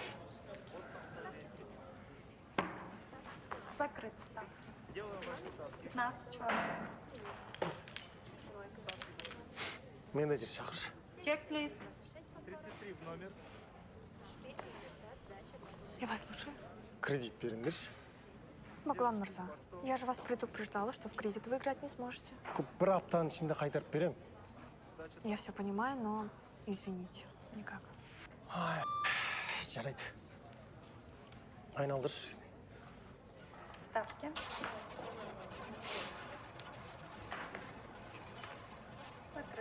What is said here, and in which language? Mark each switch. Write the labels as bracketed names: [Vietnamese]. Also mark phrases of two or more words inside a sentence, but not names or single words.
[Russian] Закрыть ставки. 15 черных. [Kazakh] Менеджер шақыршы. [Russian] Чек, плиз. 33 в номер. 4 по 50, сдача 26. Я вас слушаю. [Kazakh] Кредит беріңдерші. [Russian] Баглан Мырза, я же вас предупреждала, что в кредит вы играть не сможете. [Kazakh] Бір аптаның ішінде қайтарып берем. [Russian] Я все понимаю, но извините, никак. [Kazakh] Жарайды. Айналдыршы. [Russian] Ставки. Закрыть.